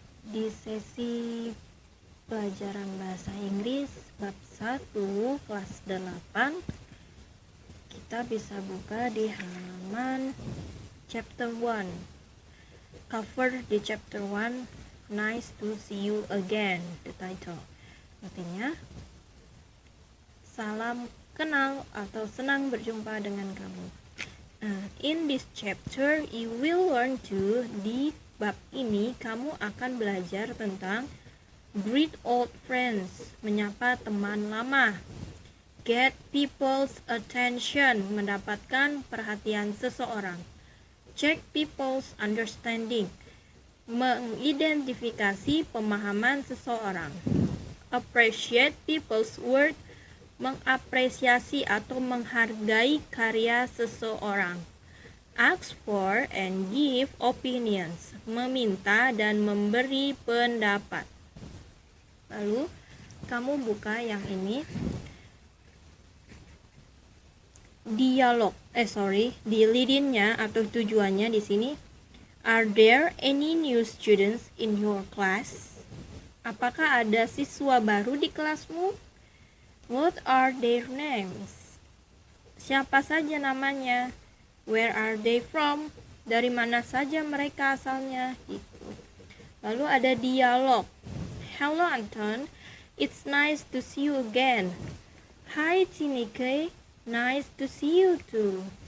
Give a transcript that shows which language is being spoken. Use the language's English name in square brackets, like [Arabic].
[Indonesian] Di sesi pelajaran bahasa Inggris bab 1 kelas 8, kita bisa buka di halaman chapter 1. [English] Cover di chapter 1, Nice to see you again, the title. [Indonesian] Artinya, salam kenal atau senang berjumpa dengan kamu. [English] In this chapter, you will learn to, [Indonesian] di bab ini kamu akan belajar tentang [English] greet old friends, [Indonesian] menyapa teman lama, [English] get people's attention, [Indonesian] mendapatkan perhatian seseorang, [English] check people's understanding, [Indonesian] mengidentifikasi pemahaman seseorang, [English] appreciate people's work, [Indonesian] mengapresiasi atau menghargai karya seseorang, [English] ask for and give opinions, [Indonesian] meminta dan memberi pendapat. Lalu kamu buka yang ini, dialog. Di lead-in-nya atau tujuannya di sini. [English] Are there any new students in your class? [Indonesian] Apakah ada siswa baru di kelasmu? [English] What are their names? [Indonesian] Siapa saja namanya? [English] Where are they from? [Indonesian] Dari mana saja mereka asalnya? Gitu. Lalu ada dialog. [English] Hello Anton, it's nice to see you again. Hi Tineke, nice to see you too.